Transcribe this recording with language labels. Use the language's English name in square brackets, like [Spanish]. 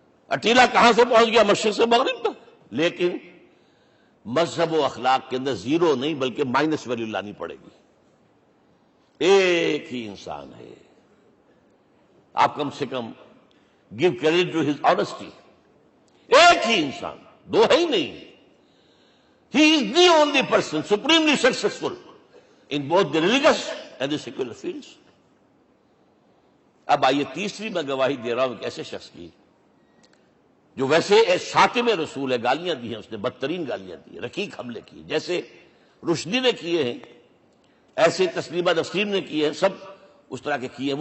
[Urdu] اٹیلا کہاں سے پہنچ گیا؟ مشرق سے مغرب تک. لیکن مذہب و اخلاق کے اندر زیرو نہیں بلکہ مائنس ویلیو لانی پڑے گی. ایک ہی انسان ہے. آپ کم سے کم [English] Give credit to his honesty. [Urdu] ایک ہی انسان، دو ہے ہی نہیں. [English] He is the only person supremely successful in both the religious and the secular fields. [Urdu] اب آئیے تیسری میں گواہی دے رہا ہوں ایک ایسے شخص کی جو ویسے شاتم رسول ہے، گالیاں دی ہیں اس نے، بدترین گالیاں دی ہیں، رقیق حملے کیے، جیسے رشدی نے کیے ہیں، ایسے تسلیمہ نسرین نے کیے ہیں، سب اس طرح کے کیے ہیں.